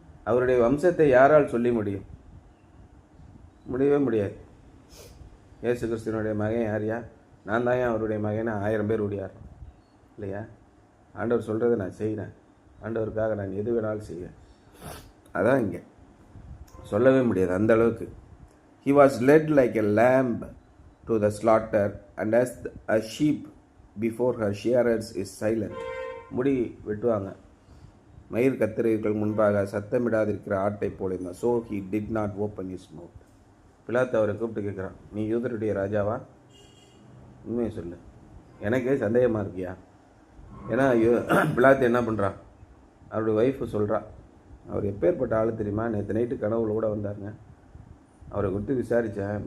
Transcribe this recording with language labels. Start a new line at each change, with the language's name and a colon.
Tamil: அவருடைய வம்சத்தை யாரால் சொல்லி முடியும்? முடியவே முடியாது. இயேசு கிறிஸ்துவனுடைய மகன் யாரையா? நான் தான் அவருடைய மகனை 1000 பேர் ஓடியார் இல்லையா? ஆண்டவர் சொல்கிறத நான் செய்கிறேன். ஆண்டவருக்காக நான் எது வேணாலும் செய்வேன். அதான் இங்கே சொல்லவே முடியாது அந்த அளவுக்கு.
English: He was led like a lamb to the slaughter, and as a sheep before her shearers is silent.
Tamil: முடி வெட்டுவாங்க, மயிர் கத்திரிகள் முன்பாக சத்தமிடாதிருக்கிற ஆட்டை போல.
English: So he did not open his mouth.
Tamil: பிலாத்து அவரை கூப்பிட்டு கேட்குறான், நீ யூதருடைய ராஜாவா? உண்மையை சொல்லு, எனக்கே சந்தேகமாக இருக்கியா? ஏன்னா பிலாத்து என்ன பண்ணுறான்? அவருடைய ஒய்ஃபு சொல்கிறா, அவர் எப்பேற்பட்ட ஆள் தெரியுமா? நேற்று நைட்டு கனவுல கூட வந்தாருங்க. அவரை குறித்து விசாரித்தேன்.